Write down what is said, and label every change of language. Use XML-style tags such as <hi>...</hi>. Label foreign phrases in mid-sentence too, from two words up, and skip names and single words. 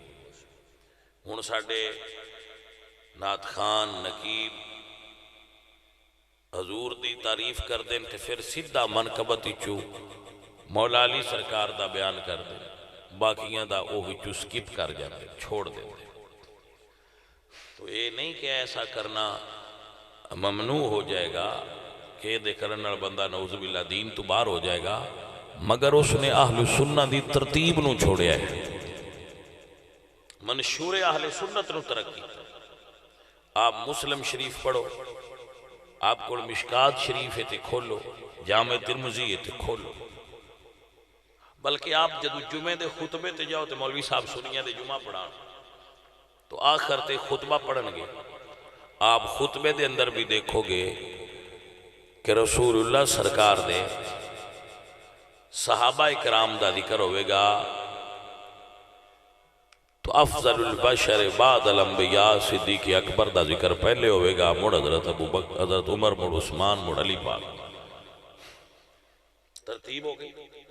<pa>ہن ساڈے نعت خان نقیب حضور دی تعریف کر دیں تے پھر سیدھا منقبت چو مولا علی سرکار دا بیان کر دیں، باقیاں دا وہ وچوں سکپ کر جاتے، چھوڑ دیں۔</pa> <ur>تو یہ نہیں کہ ایسا کرنا ممنوع ہو جائے گا</ur> <pa>کہ دے کرن نال بندہ</pa> <ar>نعوذ باللہ</ar> <pa>دین تو باہر ہو جائے گا، مگر اس نے اہل سنہ دی ترتیب نو چھوڑیا ہے، منشور اہل سنت نو ترقی۔ آپ مسلم شریف پڑھو، آپ کو مشکات شریف ہے تے کھولو، جامع ترمذی ہے تے کھولو، بلکہ آپ جدو جمعے دے خطبے تے جاؤ تے مولوی صاحب سنیاں دے جمعہ پڑھان تو آخر تے خطبہ پڑھن گے، آپ خطبے دے اندر بھی دیکھو گے کہ رسول اللہ سرکار دے صحابہ اکرام دا ذکر ہوئے گا تو</pa> <ar>افضل البشر بعد الانبیاء</ar> <pa>صدیق اکبر دا ذکر پہلے ہوئے گا، مڑ حضرت ابو بکر، حضرت عمر، مڑ عثمان، مڑ علی پاک، ترتیب ہو گئی۔</pa>